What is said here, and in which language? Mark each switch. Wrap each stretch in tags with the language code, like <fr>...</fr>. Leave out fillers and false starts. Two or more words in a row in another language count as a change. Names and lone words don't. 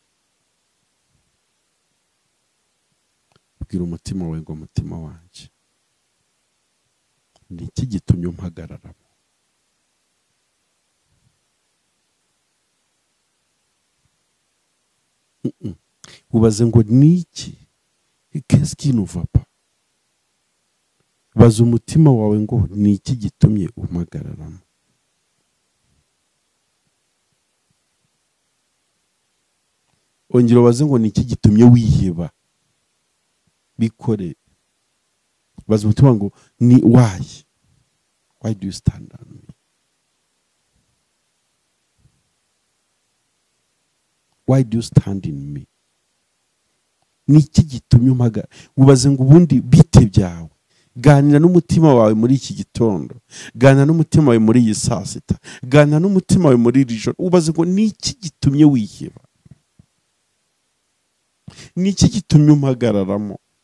<rw>Bwira umutima wawe ngo umutima wanjye, ni iki gitumye umpagararamo? Ubaze ngo ni iki?</rw> <fr>Qu'est-ce qui ne va pas?</fr> <rw>Baza umutima wawe ngo ni iki gitumye umpagararamo? Ongera ubaze ngo ni iki gitumye wiheba? Bikore. Baza umutima ngo ni</rw> <en>why do you stand on me? Why do you stand in me?</en> <rw>Ni iki gitumye umpaga? Ubaze ngo ubundi bite byawe. Ganira n'umutima wawe muri iki gitondo, ganira n'umutima wawe muri iyi saa sita, ganira n'umutima wawe muri iri joro. Ubaze ngo ni iki gitumye wiheba? Ni iki gitumye umpagararamo?</rw>